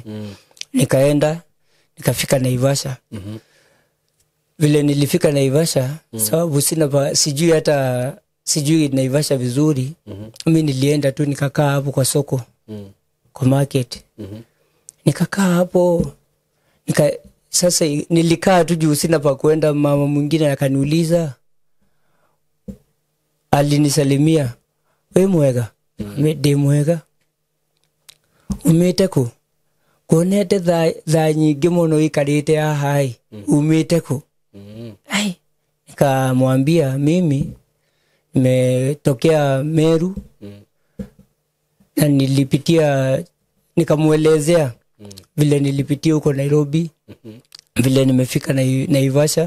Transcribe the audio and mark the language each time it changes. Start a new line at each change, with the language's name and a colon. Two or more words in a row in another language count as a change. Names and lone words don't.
Swahili: Nikaenda, nikafika Naivasha. Vile nilifika Naivasha, sababu sijui Naivasha vizuri. Mimi nilienda tu nikakaa hapo kwa soko, kwa market. Nikakaa hapo, sasa nilikaa tu juu sina pa kwenda. Mama mwingine akaniuliza,
Kikuyu: alinisalimia, "We mwega?" "Mede mwega." "Umete ku?" kuonete tha nyingi muno ikarite haha umite ku ai
Swahili: nikamwambia mimi nimetokea Meru na nilipitia, nikamuelezea vile nilipitia huko Nairobi, vile nimefika Naivasha.